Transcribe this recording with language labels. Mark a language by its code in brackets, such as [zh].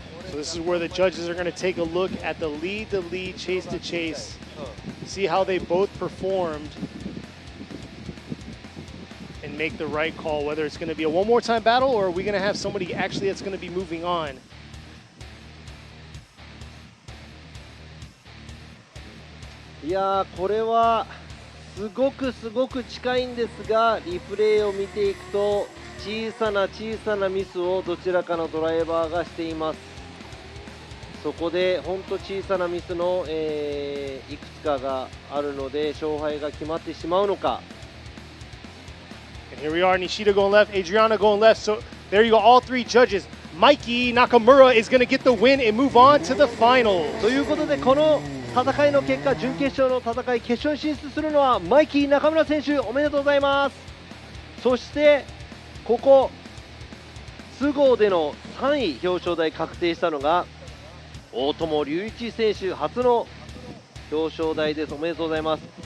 [en] So this is where the judges are going to take a look at the lead, chase to chase, see how they both performed, and make the right call, whether it's going to be a one more time battle or are we going to have somebody actually that's going to be moving on. [ja] いやー、これはすごく近いんですが、リプレイを見ていくと小さなミスをどちらかのドライバーがしています。そこで本当小さなミスの、いくつかがあるので勝敗が決まってしまうのか。 [en] And here we are, Nishida going left, Adriana going left. So there you go, all three judges. Mikey Nakamura is going to get the win and move on to the finals. [ja] ということでこの戦いの結果、準決勝の戦い、決勝に進出するのはマイキー中村選手、おめでとうございます。そしてここSUGOでの3位表彰台確定したのが大友龍一選手、初の表彰台です。おめでとうございます。